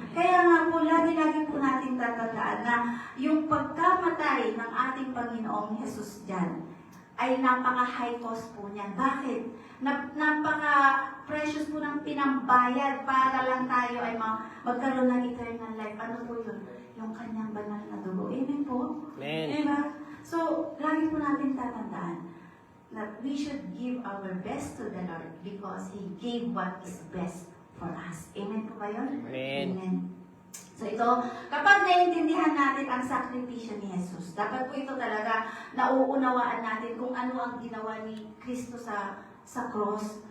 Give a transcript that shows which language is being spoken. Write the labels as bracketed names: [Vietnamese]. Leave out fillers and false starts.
[Filipino] Kaya nga po, lagi-lagi po natin tatandaan na yung pagkamatay ng ating Panginoong Jesus dyan ay napaka-high cost po niyan. Bakit? Napaka-precious po ng pinambayad para lang tayo ay magkaroon ng eternal life. Ano po yun? Yung kanyang banal na dugo. Amen po? Amen. Diba? [English] So, [Filipino] lagi po natin tatandaan [English] that we should give our best to the Lord because He gave what is best for us. [Filipino] Amen po ba yun? Amen. So ito, kapag naiintindihan natin ang sakripisyo ni Jesus, dapat po ito talaga nauunawaan natin kung ano ang ginawa ni Kristo sa cross.